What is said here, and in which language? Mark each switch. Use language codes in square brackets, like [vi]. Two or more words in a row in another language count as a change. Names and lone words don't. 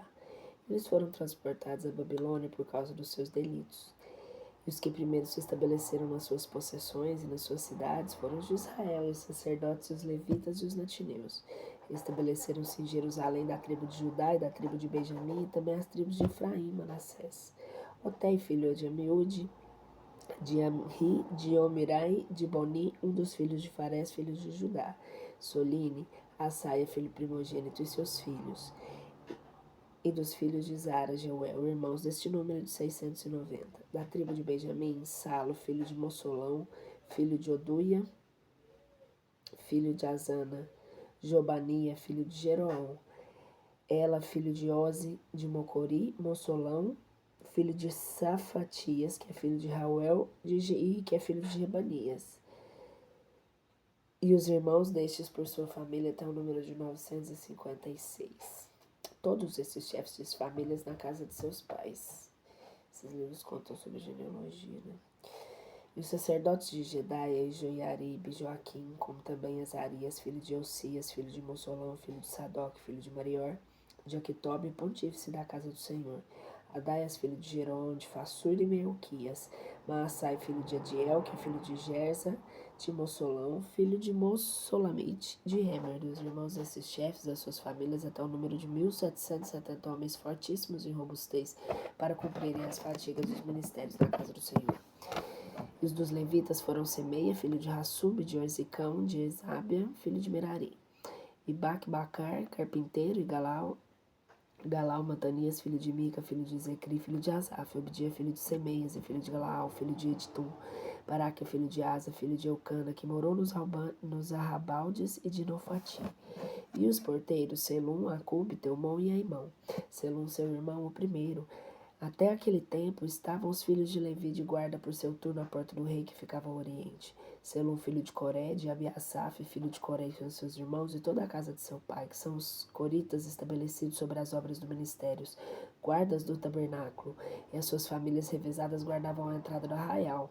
[pt] Eles foram transportados à Babilônia por causa dos seus delitos. E os que primeiro se estabeleceram nas suas possessões e nas suas cidades foram os de Israel, e os sacerdotes, os levitas e os natineus. Estabeleceram-se em Jerusalém da tribo de Judá e da tribo de Benjamim, e também as tribos de Efraim e Manassés. Oté, filho de Amiúde, de Amri, de Omirai, de Boni, um dos filhos de Farés, filhos de Judá. Soline, Asaia, filho primogênito, e seus filhos. E dos filhos de Zara, Jeuel, irmãos deste número de 690. Da tribo de Benjamim, Salo, filho de Mossolão, filho de Oduia, filho de Azana, Jobania, filho de Jeroão, Ela, filho de Oze, de Mocori, Mossolão, filho de Safatias, que é filho de Rauel, de Geir, que é filho de Rebanias. E os irmãos destes por sua família até o número de 956. Todos esses chefes de famílias na casa de seus pais. Esses livros contam sobre genealogia, né? E os sacerdotes de Jedaia e Joiarib, Joaquim, como também Azarias, filho de Osias, filho de Mossolão, filho de Sadoc, filho de Marior, de Aquitobe, pontífice da casa do Senhor. Adaias, filho de Jerom, de Fassur e Melquias. Maassai, filho de Adiel, que é filho de Gersa, de Mossolão, filho de Mossolamite, de Hemer. E os irmãos desses chefes, das suas famílias, até o número de 1770 homens fortíssimos em robustez, para cumprirem as fadigas dos ministérios da casa do Senhor. E os dos levitas foram Semeia, filho de Hassub, de Orzicão, de Esábia, filho de Merari. E Bacar, carpinteiro, e Galal, Matanias, filho de Mica, filho de Zecri, filho de Asaf, Obdia, filho de Semeias, e filho de Galaal, filho de Editum, Baraque, filho de Asa, filho de Eucana, que morou nos arrabaldes e de Nofati. E os porteiros, Selum, Acube, Teumon e Aimão. Selum, seu irmão, o primeiro. Até aquele tempo estavam os filhos de Levi de guarda por seu turno à porta do rei que ficava ao oriente. Selum, filho de Coré, de Abiasaf, filho de Coré e seus irmãos, e toda a casa de seu pai, que são os coritas estabelecidos sobre as obras do ministério, guardas do tabernáculo, e as suas famílias revezadas guardavam a entrada do arraial.